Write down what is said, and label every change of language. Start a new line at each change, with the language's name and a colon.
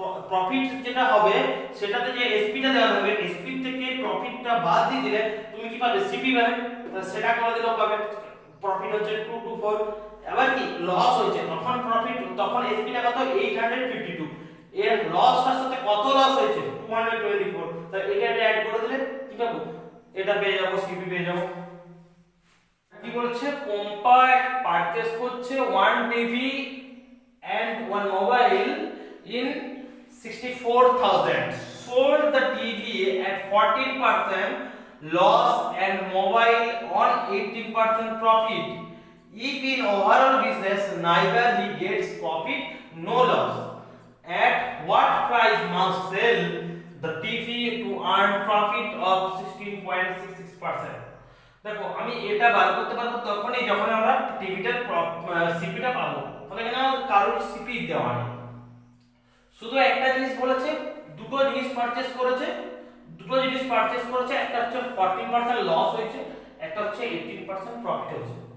Bangla: Profit যেটা হবে সেটাতে যে এসপিটা দেওয়া হবে, এসপি থেকে প্রফিটটা বাদ দিয়ে দিলে তুমি কি পাবে, সিপি পাবে, সেটা করে দিলেও পাবে। প্রফিট হচ্ছে 224, এবার কি লস হয়েছে, তখন প্রফিট তখন এসপিটা কত 852, এর লসটার সাথে কত লস হয়েছে 224, তাহলে এটা অ্যাড করে দিলে কি পাবো, এটা পেয়ে যাবো, সিপি পেয়ে যাবো। কি বলছে, কোম্পানি পারচেজ করছে 1 TV
English: and 1 mobile in 64,000, sold the TV at 14% loss and mobile on 18% profit. If in overall business neither he gets profit nor loss, at what price must sell the TV to earn profit of 16.66%?
Bangla: দেখো আমি এটা বার করতে পারবো তখনই যখন আমরা টিভিটার সিপিটা পাবো, মানে এখানে কারোর সিপি দেওয়া নেই, শুধু একটা জিনিস বলেছে, দুটো জিনিস পারচেজ করেছে, দুটো জিনিস পারচেজ করেছে, একটা হচ্ছে 14% লস হয়েছে, একটা হচ্ছে 18% প্রফিট হয়েছে।